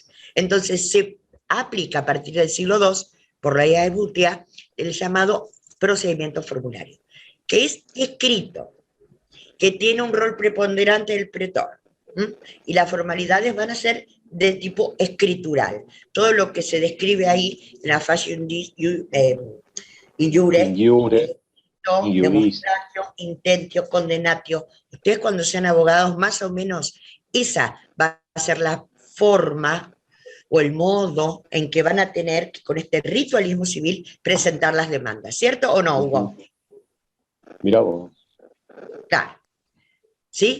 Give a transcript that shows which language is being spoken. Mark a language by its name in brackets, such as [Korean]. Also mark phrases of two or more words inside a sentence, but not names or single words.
[Spanish] Entonces se aplica a partir del siglo II, por la ley de Butia, el llamado procedimiento formulario, que es escrito, que tiene un rol preponderante del pretor, y las formalidades van a ser de tipo escritural. Todo lo que se describe ahí en la fashion [Latin] injure, demonstratio, intentio, condenatio. [Spanish] Ustedes cuando sean abogados, más o menos esa va a ser la forma o el modo en que van a tener que, con este ritualismo civil, presentar las demandas. ¿Cierto o no, Hugo? Mirá vos. Claro. ¿Sí?